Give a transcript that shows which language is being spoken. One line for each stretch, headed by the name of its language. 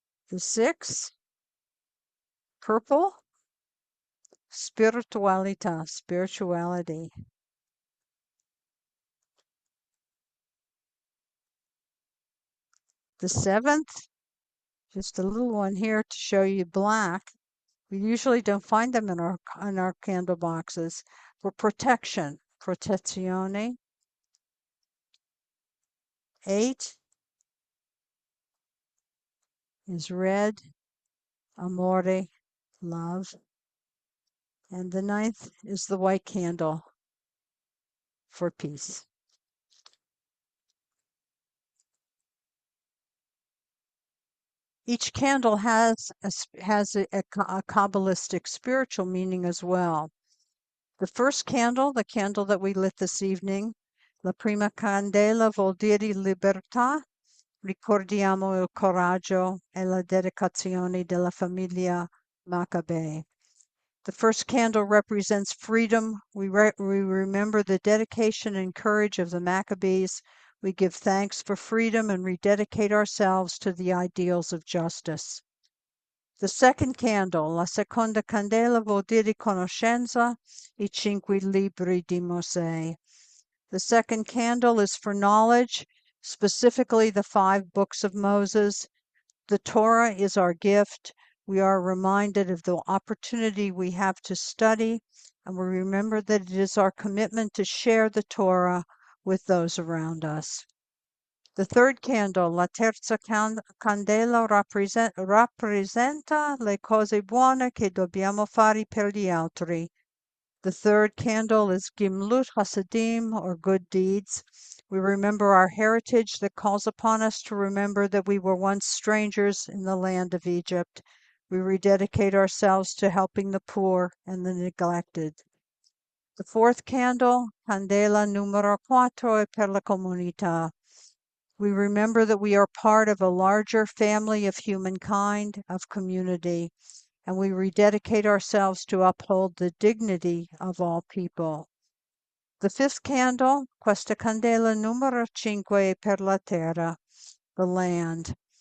English: The 6, purple, spiritualita, spirituality. The 7th, just a little one here to show you black. We usually don't find them in our candle boxes. For protection, protezione. 8 is red, amore, love. And the 9th is the white candle for peace. Each candle has a Kabbalistic spiritual meaning as well. The first candle, the candle that we lit this evening,
Italian: La prima candela vuol dire libertà. Ricordiamo il coraggio e la dedicazione della famiglia Maccabee.
English: The first candle represents freedom. We remember the dedication and courage of the Maccabees. We give thanks for freedom and rededicate ourselves to the ideals of justice. The second candle,
Italian: la seconda candela, vuol dire conoscenza, I 5 libri di Mosè.
English: The second candle is for knowledge, specifically the 5 books of Moses. The Torah is our gift. We are reminded of the opportunity we have to study, and we remember that it is our commitment to share the Torah with those around us. The third candle,
Italian: la terza candela, rappresenta le cose buone che dobbiamo fare per gli altri.
English: The third candle is Gimlut Hasadim, or good deeds. We remember our heritage that calls upon us to remember that we were once strangers in the land of Egypt. We rededicate ourselves to helping the poor and the neglected. The fourth candle,
Italian: Candela numero 4, è per la comunità.
English: We remember that we are part of a larger family of humankind, of community, and we rededicate ourselves to uphold the dignity of all people. The fifth candle,
Italian: questa candela numero 5, per la terra,
English: the land.